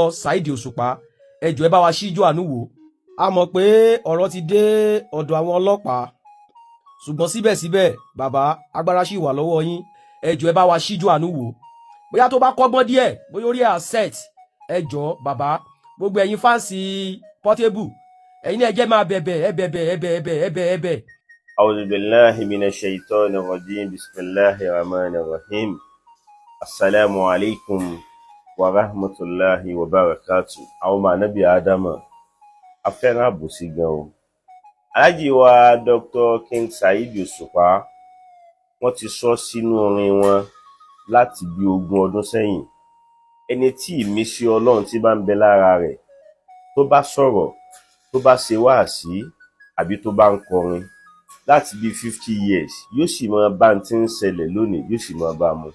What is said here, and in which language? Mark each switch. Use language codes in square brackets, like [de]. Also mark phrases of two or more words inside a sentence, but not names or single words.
[yo] Saheed Òṣùpá ẹ jọ̀ọ́ ẹ bá wa ṣíjú àánú wò a mọ̀ pé ọ̀rọ̀ ti dé ọ̀dọ̀ àwọn ọlọ́pàá ṣùgbọ́n síbẹ̀síbẹ̀ bàbá agbára ṣì wà lọ́wọ́ yín ẹ jọ̀ọ́ ẹ bá wa ṣíjú àánú wò bóyá tó bá kọ́gbọ́n díẹ̀ bóyá orí asset ẹ jọ̀ọ́ bàbá gbogbo ẹ̀yin fáǹsì Portable ẹ̀yin náà ẹ jẹ́ máa bẹ̀bẹ̀. [ar] أعوذ بالله من الشيطان الرجيم بسم الله الرحمن الرحيم السلام عليكم ورحمة الله وبركاته [yo] àwọn ọmọ ànábì Ádámà afẹ́ràn àbòsí gan o aláàjì wa Dr. King Saheed Òṣùpá wọ́n ti sọ sínú orin wọn láti bí 20 ọdún sẹ́yìn ẹni tí ìmísí Ọlọ́run tí bá ń bẹ lára rẹ̀ tó bá sọ̀rọ̀, tó bá ṣe wáàsí àbí tó bá ń kọrin láti bí 50 years yóò sì máa bá ń tí ń ṣẹlẹ̀ lónìí, yóò sì máa bá mu.